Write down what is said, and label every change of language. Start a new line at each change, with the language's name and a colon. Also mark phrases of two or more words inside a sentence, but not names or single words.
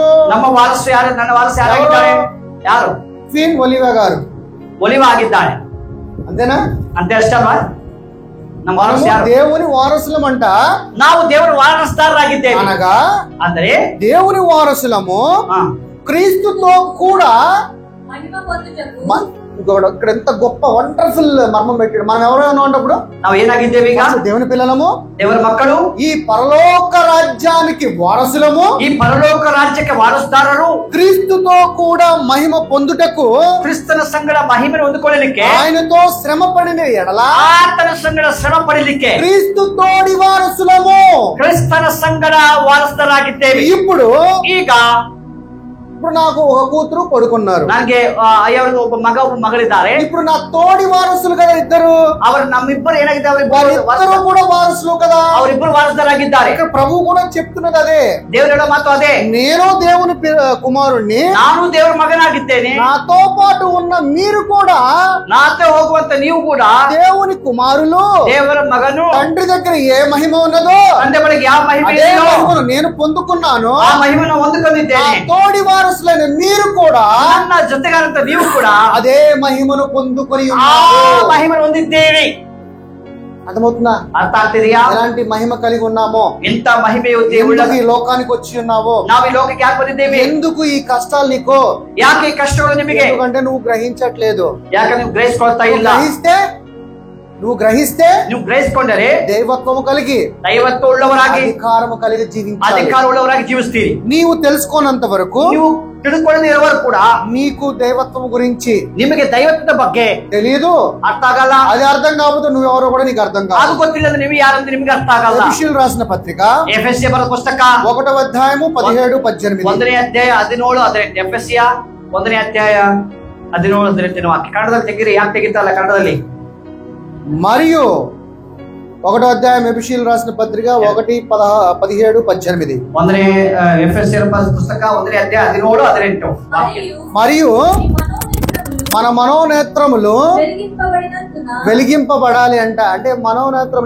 Kannada: ನಮ್ಮ ವಾರಸು ಯಾರು? ನನ್ನ ವಾರಸು ಯಾರಾಗಿದ್ದಾರೆ? ಯಾರು?
Telugu: క్వీన్ ఒలివా గారు
Kannada: ಒಲಿವ ಆಗಿದ್ದಾಳೆ.
Telugu: అంతేనా? అంతే అಷ್ಟమా?
Kannada: ನಮ್ಮ ವಾರಸು ಯಾರು?
Telugu: దేవుని వారసులమంట.
Kannada: ನಾವು ದೇವರ ವಾರಸುದಾರರಾಗಿದ್ದೇವೆ.
Telugu: అనగా
Kannada: ಅಂದರೆ
Telugu: దేవుని వారసులము క్రీస్తుతో కూడా. ఇక్కడ ఎంత గొప్ప వండర్ఫుల్ మర్మం పెట్టాడు. మనం ఎవరైనా ఉన్నప్పుడు
Kannada: ನಾವು ಏನಾಗಿದ್ದೇವೆ? ಈಗ
Telugu: దేవుని పిల్లలము,
Kannada: ದೇವರ ಮಕ್ಕಳು,
Telugu: ఈ పరలోక రాజ్యానికి వారసులము, ఈ పరలోక రాజ్యಕ್ಕೆ వారసుదాರರು, క్రీస్తుతో కూడా మహిమ పొందుటకు,
Kannada: ಕ್ರಿಸ್ತನ ಸಂಗಡ ಮಹಿಮೆಯನ್ನು ಹೊಂದಿಕೊಳ್ಳಲಿಕ್ಕೆ,
Telugu: ఆయనతో శ్రమ పడిన ఎడల
Kannada: ಆತನ ಸಂಗಡ ಶ್ರಮ ಪಡಲಿಕ್ಕೆ
Telugu: క్రీస్తు తోడి వారసులము.
Kannada: ಕ್ರಿಸ್ತನ ಸಂಗಡ ವಾರಸುದಾರರಾಗಿದ್ದೇವೆ.
Telugu: ఇప్పుడు నాకు ఒక కూతురు కొడుకున్నారు.
Kannada: ನನಗೆ ಅಯ್ಯವ್ರಿಗೆ ಒಬ್ಬ ಮಗ ಒಬ್ಬ ಮಗಳಿದ್ದಾರೆ.
Telugu: ఇప్పుడు నా తోడి వారసులు కదా ఇద్దరు.
Kannada: ಅವರು ನಮ್ಮಿಬ್ಬರು ಏನಾಗಿದ್ದಾರೆ?
Telugu: వాళ్ళిద్దరూ కూడా వారసులు కదా.
Kannada: ಅವರಿಬ್ಬರು ವಾರಸುದಾರರಾಗಿದ್ದಾರೆ.
Telugu: ఇక్కడ ప్రభు కూడా చెప్తున్నది అదే.
Kannada: ದೇವರು ಹೇಳೋ ಮಾತು ಅದೇ.
Telugu: నేను దేవుని కుమారుణ్ణి,
Kannada: ನಾನು ದೇವರ ಮಗನಾಗಿದ್ದೇನೆ,
Telugu: నాతో పాటు ఉన్న మీరు కూడా,
Kannada: ನಾతో ಹೋಗುವಂತ ನೀವು ಕೂಡ
Telugu: దేవుని కుమారులు.
Kannada: ದೇವರ ಮಗನು.
Telugu: తండ్రి దగ్గర ఏ మహిమ ఉన్నదో
Kannada: ತಂದೆ ಬಳಿಗೆ ಯಾವ ಮಹಿಮೆ
Telugu: అదే
Kannada: ಇದೆಯೋ
Telugu: మహిమను నేను పొందుకున్నాను.
Kannada: ಆ ಮಹಿಮೆಯನ್ನು ಹೊಂದಿಕೊಂಡಿದ್ದೇನೆ.
Telugu: తోడి వారసులైన మీరు కూడా,
Kannada: ನನ್ನ ಜೊತೆಗಾರಂತ ನೀವು ಕೂಡ
Telugu: అదే మహిమను పొందుకొని
Kannada: ಆ
Telugu: ఉన్నారు.
Kannada: ಮಹಿಮೆಯನ್ನು ಹೊಂದಿದ್ದೇವೆ.
Telugu: అర్థమవుతుందా?
Kannada: ಅರ್ಥ ಆಗ್ತಿದೆಯಾ?
Telugu: ఎలాంటి మహిమ కలిగి ఉన్నామో,
Kannada: ಎಂತ ಮಹಿಮೆಯು
Telugu: ఎందుకు ఈ లోకానికి వచ్చి ఉన్నావో,
Kannada: ನಾವು ಈ ಲೋಕಕ್ಕೆ ಯಾಕೆ ಬಂದಿದ್ದೇವೆ,
Telugu: ఎందుకు ఈ కష్టాలు నీకో,
Kannada: ಯಾಕೆ ಈ ಕಷ್ಟಗಳು ನಿಮಗೆ,
Telugu: ఎందుకంటే నువ్వు గ్రహించట్లేదు.
Kannada: ಯಾಕೆ ನೀವು ಗ್ರಹಿಸಿಕೊಳ್ತಾ ಇಲ್ಲ?
Telugu: నువ్వు గ్రహిస్తే
Kannada: ನೀವು గ్రహిಸಿಕೊಂಡರೆ
Telugu: దైవత్వము కలిగి,
Kannada: ದೈವತ್ವ ಉಳ್ಳವರಾಗಿ,
Telugu: అధికారము కలిగి జీవించాలి.
Kannada: ಅಧಿಕಾರ ಉಳ್ಳವರಾಗಿ ಜೀವಿಸ್ತೀರಿ.
Telugu: నీవు తెలుసుకోనంత వరకు,
Kannada: ನೀವು ತಿಳಿದುಕೊಳ್ಳದೆ ಇರುವವರು ಕೂಡ
Telugu: నీకు దైవత్వం గురించి,
Kannada: ನಿಮಗೆ దైవత్ವದ ಬಗ್ಗೆ
Telugu: తెలియదు,
Kannada: ಅರ್ಥ ಆಗಲ್ಲ.
Telugu: అది అర్థం కాకపోతే నువ్వెవరో కూడా నీకు అర్థం కాదు.
Kannada: ಅದು ಗೊತ್ತಿಲ್ಲ ಅಂದ್ರೆ ನೀವು ಯಾರಂತ ನಿಮ್ಗೆ ಅರ್ಥ ಆಗಲ್ಲ.
Telugu: ఎఫెసీయులు రాసిన పత్రిక
Kannada: ಎಫೆಸಿಯ ಬರೆದ ಪುಸ್ತಕ
Telugu: 1వ అధ్యాయము 17, 18.
Kannada: 1ನೇ ಅಧ್ಯಾಯ 17, 18. ಎಫೆಸಿಯ 1ನೇ ಅಧ್ಯಾಯ 17, 18 ವಾಕ್ಯ. ಕನ್ನಡದಲ್ಲಿ ತೆಗೀರಿ. ಯಾಕೆ ತೆಗಿತಲ್ಲ ಕನ್ನಡದಲ್ಲಿ?
Telugu: మరియు 1వ అధ్యాయం ఎఫెసీయులు రాసిన పత్రిక 1, 17, 18. 1ನೇ ఎఫెసియర్ పుస్తక 1ನೇ అధ్యాయ 17, 18. మరియు మన మనోనేత్రములు వెలిగింపబడాలి అంటే మనోనేత్రములు.